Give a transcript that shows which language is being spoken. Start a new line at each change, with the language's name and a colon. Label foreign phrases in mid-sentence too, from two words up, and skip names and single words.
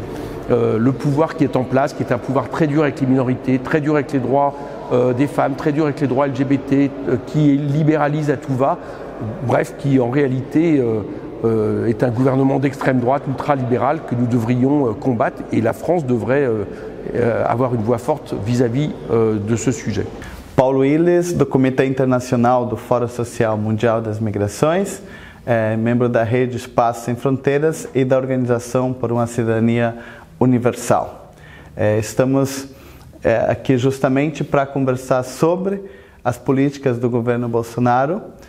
French: le pouvoir qui est en place, qui est un pouvoir très dur avec les minorités, très dur avec les droits des femmes, très dur avec les droits LGBT, qui libéralise à tout va, bref, qui en réalité est un gouvernement d'extrême droite, ultra-libéral, que nous devrions combattre, et la France devrait avoir une voix forte vis-à-vis de ce sujet.
Portuguese: Paulo Willis, do Comitê Internacional do Fórum Social Mundial das Migrações, membro da Rede Espaço Sem Fronteiras e da Organização por uma Cidadania Universal. Estamos aqui justamente para conversar sobre as políticas do governo Bolsonaro.